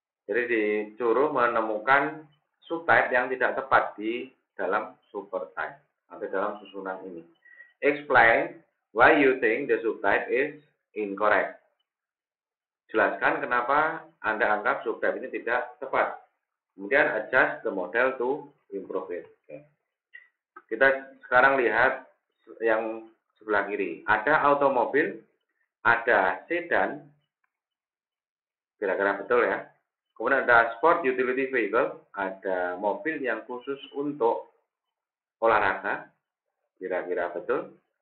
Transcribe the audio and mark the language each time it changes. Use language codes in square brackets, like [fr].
[id] Jadi disuruh menemukan subtype yang tidak tepat di dalam supertype atau dalam susunan ini. [en] Explain why you think the subtype is incorrect. [id] Jelaskan kenapa Anda anggap subtype ini tidak tepat. Kemudian [en] adjust the model to improve it. [id] Oke. Kita sekarang lihat yang sebelah kiri. Ada automobil, ada sedan, kira-kira betul ya. Kemudian ada sport utility vehicle, ada mobil yang khusus untuk olahraga, kira-kira betul.